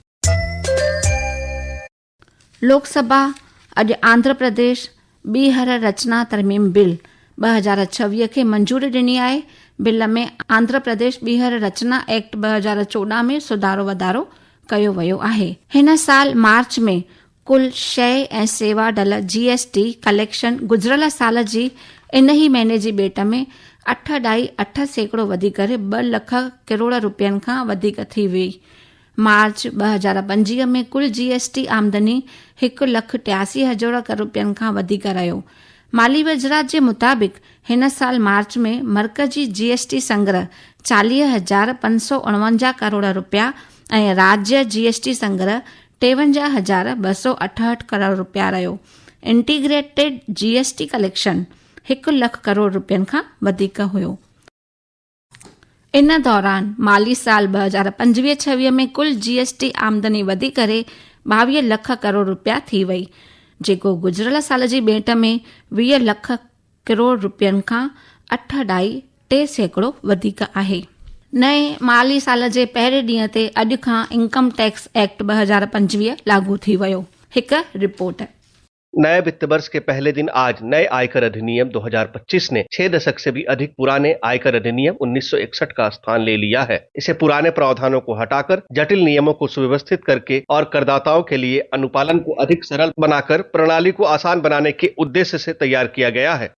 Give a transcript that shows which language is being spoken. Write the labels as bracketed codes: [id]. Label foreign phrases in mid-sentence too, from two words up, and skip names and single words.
[sd] लोकसभा अॼु आंध्र प्रदेश ॿीहर रचना तरमीम बिल 2026 खे मंजूरी ॾिनी आहे। बिल में आंध्र प्रदेश ॿीहर रचना एक्ट 2014 में सुधारो वधारो कयो वियो आहे। हिन साल मार्च में कुल शइ ऐं सेवा डल [en] GST collection [sd] गुज़िरियल साल जी इन ई महीने जी भेट में 8.8% वधी करे 2 लख करोड़ रुपयनि खां वधीक थी वई। मार्च 2025 में कुल GST आमदनी 1,83,000 करोड़ रुपयनि खां वधीक रहियो। माली वज़रात जे मुताबिक़ हिन साल मार्च में मरकज़ी GST संग्रह 40,549 करोड़ रुपया ऐं राज्य GST संग्रह 53,268 करोड़ रुपया रहियो। [en] integrated GST collection [sd] 1 लख करोड़ रुपयनि खां वधीक हुयो। इन दौरान माली साल 2025-26 में कुल GST आमदनी वधी करे 22 लख करोड़ रुपया थी वई, जेको गुज़िरियल साल जी भेट में 20 लख करोड़ रुपयनि खां 8.3% वधीक आहे। नए माली साल जे पहिरें ॾींहं ते अॼु खां इनकम टैक्स एक्ट 2025 लागू थी वियो। हिकु रिपोर्ट। [hi] नए वित्त वर्ष के पहले दिन आज नए आयकर अधिनियम 2025 ने 6 दशक से भी अधिक पुराने आयकर अधिनियम 1961 का स्थान ले लिया है। इसे पुराने प्रावधानों को हटाकर जटिल नियमों को सुव्यवस्थित करके और करदाताओं के लिए अनुपालन को अधिक सरल बनाकर प्रणाली को आसान बनाने के उद्देश्य से तैयार किया गया है।